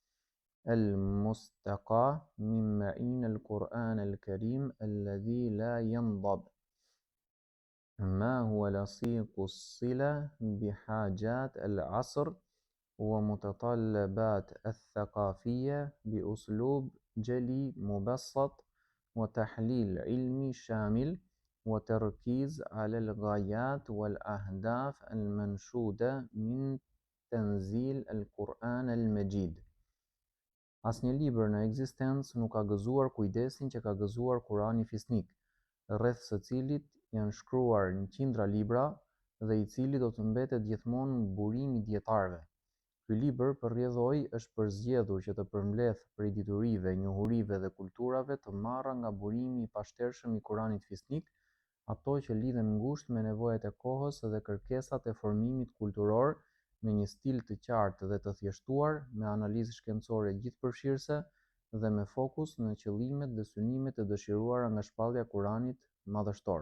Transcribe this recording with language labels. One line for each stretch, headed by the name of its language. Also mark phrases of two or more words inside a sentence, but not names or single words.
Arabic: المستقى من معين القرآن الكريم الذي لا ينضب، ما هو لصيق الصلة بحاجات العصر ومتطلبات الثقافية بأسلوب جلي مبسط وتحليل علمي شامل وتركيز على الغايات والأهداف المنشودة من تنزيل القرآن المجيد.
Albanian: Asnjë libër në ekzistencë nuk ka gëzuar kujdesin që ka gëzuar Kurani fisnik, rreth së cilit janë shkruar në qindra libra dhe i cili do të mbetet gjithmonë burim i dietarëve. Ky libër përrjedhoi është përzgjedhur që të përmbledh prej diturive, njohurive dhe kulturave të marra nga burimi i pashtershëm i Kuranit fisnik, ato që lidhen ngushtë me nevojat e kohës dhe kërkesat e formimit kulturor, me një stil të qartë dhe të thjeshtuar, me analizë shkencore gjithëpërfshirëse dhe me fokus në qëllimet dhe synimet e dëshiruara nga shpallja e Kuranit madhështor.